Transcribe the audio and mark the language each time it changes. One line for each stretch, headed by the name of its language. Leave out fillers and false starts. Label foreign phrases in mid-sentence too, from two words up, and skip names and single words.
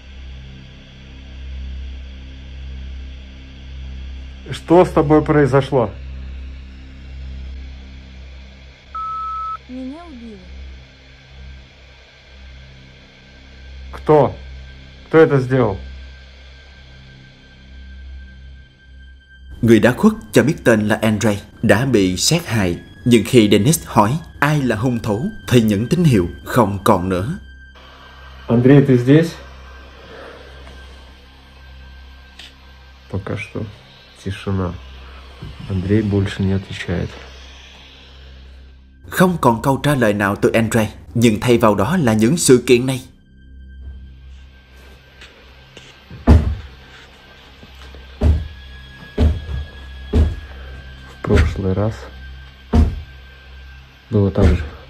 Russian: Что с тобой произошло? Меня убили. Кто? Кто это сделал?
Vietnamese: Người đã khuất cho biết tên là Andre đã bị sát hại. Nhưng khi Dennis hỏi ai là hung thủ thì những tín hiệu không còn nữa.
Russian: Андрей, ты здесь? Пока что тишина. Андрей больше не отвечает.
Vietnamese: Không còn câu trả lời nào từ Andre, nhưng thay vào đó là những sự kiện này.
Russian: В прошлый раз было так же.